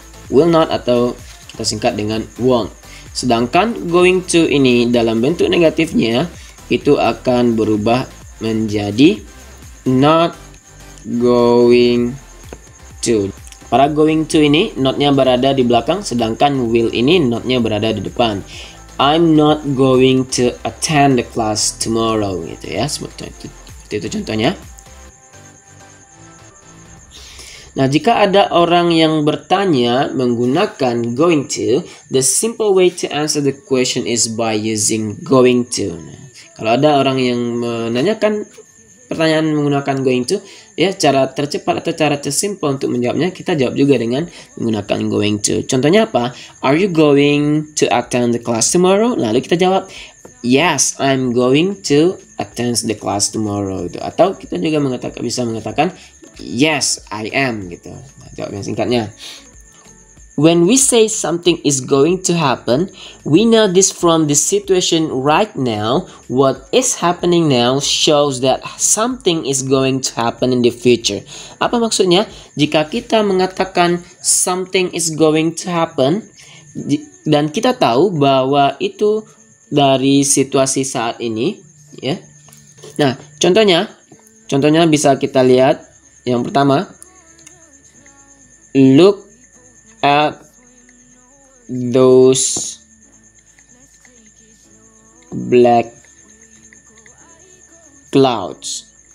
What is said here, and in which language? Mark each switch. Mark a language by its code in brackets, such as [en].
[id] Will not atau kita singkat dengan won't. Sedangkan going to ini dalam bentuk negatifnya itu akan berubah menjadi not going to. Para going to ini notnya berada di belakang, sedangkan will ini notnya berada di depan. [en] I'm not going to attend the class tomorrow, [id] gitu ya. Seperti itu contohnya. Nah, jika ada orang yang bertanya menggunakan [en] going to, the simple way to answer the question is by using going to. [id] Nah, kalau ada orang yang menanyakan pertanyaan menggunakan going to, ya, cara tercepat atau cara tersimpel untuk menjawabnya, kita jawab juga dengan menggunakan going to. Contohnya apa? [en] Are you going to attend the class tomorrow? [id] Lalu kita jawab, [en] yes, I'm going to attend the class tomorrow. [id] Atau kita juga bisa mengatakan [en] yes, I am, [id] gitu. Nah, jawab yang singkatnya. [en] When we say something is going to happen, we know this from the situation right now. What is happening now shows that something is going to happen in the future. [id] Apa maksudnya? Jika kita mengatakan [en] something is going to happen, [id] dan kita tahu bahwa itu dari situasi saat ini, ya. Nah, contohnya bisa kita lihat. Yang pertama, [en] look at those black clouds.